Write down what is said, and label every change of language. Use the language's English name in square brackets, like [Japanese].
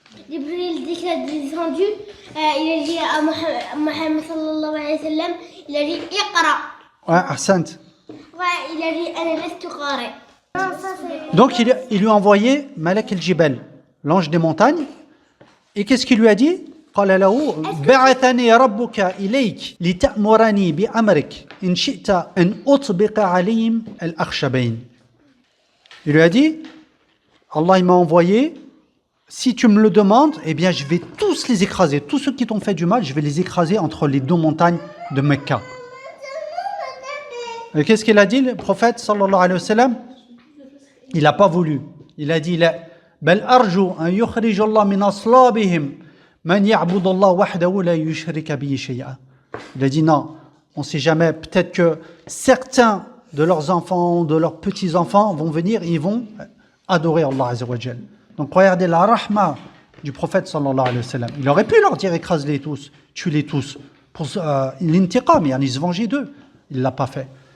[French] Jibril dit qu'il a descendu, il a dit à Mohammed sallallahu alayhi wa sallam, il a dit Iqra. Ouais, Ahsant. Ouais, il a dit [Arabic] Ana lastu qari. [French] Donc il lui a envoyé Malak el-Jibal, l'ange des montagnes. Et qu'est-ce qu'il lui a dit? [Arabic] قال له بعثني ربك إليك لتأمرني بأمرك إن شئت أن أطبق عليهم الأخشبين. [French] Il lui a dit, Allah il m'a envoyé, si tu me le demandes, eh bien je vais tous les écraser. Tous ceux qui t'ont fait du mal, je vais les écraser entre les deux montagnes de Mecca. Et qu'est-ce qu'il a dit, le prophète sallallahu alayhi wa sallam? Il n'a pas voulu. Il a dit, [Arabic] بل أرجو أن يخرج الله من أصلابهم من يعبد الله وحده لا يشرك به شيئا. [French] Il a dit non, on ne sait jamais, peut-être que certains de leurs enfants, de leurs petits-enfants vont venir et ils vont adorer Allah Azza wa Jal. Donc regardez la rahma du prophète sallallahu alayhi wa sallam. Il aurait pu leur dire écrase-les tous, tue-les tous, pour l'intiqam, il se venger d'eux. Il ne l'a pas fait.